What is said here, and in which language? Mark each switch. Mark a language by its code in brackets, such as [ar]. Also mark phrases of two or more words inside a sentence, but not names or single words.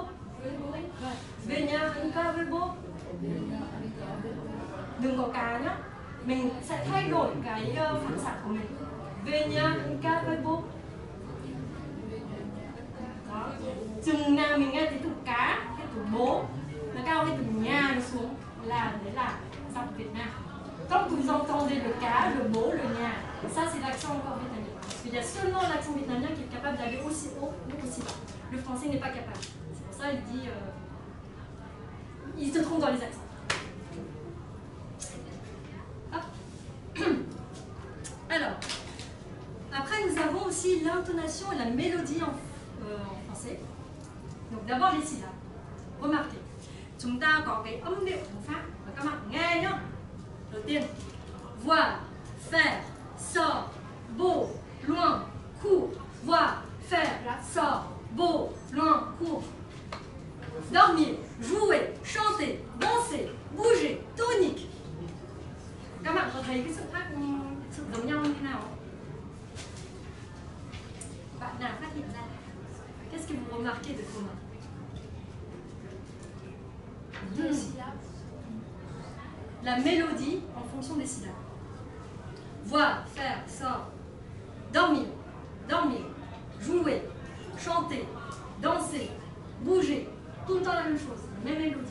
[vi] Về nhà ăn cá với bố. Đừng có cá nhá. Mình sẽ thay đổi cái phản xạ của mình. Về nhà ăn cá với bố. Đó. Chừng nào mình nghe thấy từ cá hay từ bố nó cao hay từ nhà nó xuống là đấy là giọng Việt Nam. [fr] Quand vous entendez le cá, le bố, le nhà, ça c'est l'accent encore vietnamien. Parce qu'il y a seulement l'accent vietnamien qui est capable d'aller aussi haut ou aussi bas. Le français n'est pas capable. C'est pour ça qu'il dit, il se trompe dans les accents. Hop. Alors, après nous avons aussi l'intonation et la mélodie en français. Donc d'abord les syllabes. Remarquez, [vi] chúng ta có cái âm điệu của Pháp và các bạn nghe nhá. Đầu tiên, [fr] voir, faire, sort, beau, loin, court. Voir, faire, sort, beau, loin, court. Dormir, jouer, chanter, danser, bouger, tonique. [vi] Các bạn có thấy cái sự giống nhau như thế nào không? Bạn nào phát hiện ra? [fr] Qu'est-ce que vous remarquez de commun? La mélodie en fonction des syllabes. Voir, faire, sort, dormir, jouer, chanter, danser, bouger, tout le temps la même chose, même mélodie.